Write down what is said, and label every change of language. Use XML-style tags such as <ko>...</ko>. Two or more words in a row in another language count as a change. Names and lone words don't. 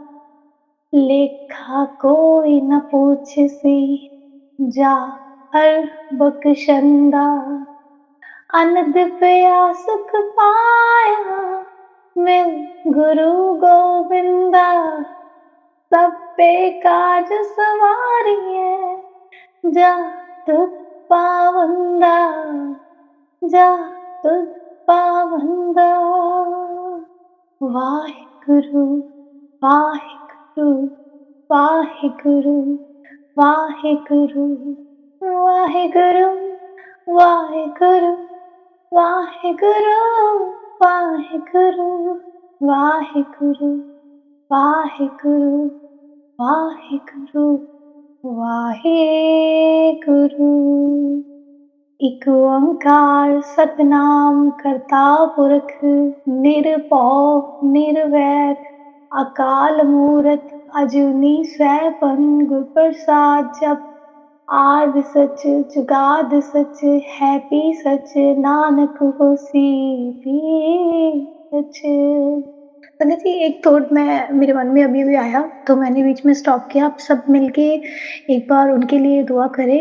<pa>ਲੇਖਾ ਕੋਈ ਨ ਪੁਛਸੀ, ਜਾ ਹਰਿ ਬਖਸ਼ੰਦਾ, ਅਨਦ ਪਇਆ ਸੁਖ ਪਾਇਆ ਮੈਂ ਗੁਰੂ ਗੋਵਿੰਦਾ, ਸਭ ਪੇ ਕਾਜ ਸਵਾਰਿਏ ਜਾ ਤੁਝ ਪਾਵੰਦਾ, ਜਾ ਤੁਝ ਪਾਵੰਦਾ, ਵਾਹਿਗੁਰੂ ਵਾਹਿਗੁਰੂ ਵਾਹਿਗੁਰੂ ਵਾਹਿਗੁਰੂ ਵਾਹਿਗੁਰੂ ਵਾਹਿਗੁਰੂ ਵਾਹਿਗੁਰੂ ਵਾਹਿਗੁਰੂ ਵਾਹਿਗੁਰੂ ਵਾਹਿਗੁਰੂ ਵਾਹਿਗੁਰੂ ਵਾਹਿਗੁਰੂ। ੴ ਸਤਿਨਾਮੁ ਕਰਤਾ ਪੁਰਖੁ ਨਿਰਭਉ ਨਿਰਵੈਰੁ ਅਕਾਲ ਮੂਰਤਿ ਅਜੂਨੀ ਸੈਭੰ ਗੁਰ ਪ੍ਰਸਾਦਿ ਜਪੁ ਆਦਿ ਸਚੁ ਜੁਗਾਦਿ ਸਚੁ ਹੈ ਭੀ ਸਚੁ ਨਾਨਕ ਹੋਸੀ ਭੀ ਸਚੁ।</pa> <hi>संगत जी एक थॉट मैं मेरे मन में अभी आया तो मैंने बीच में स्टॉप किया। आप सब मिलके एक बार उनके लिए दुआ करें।</hi>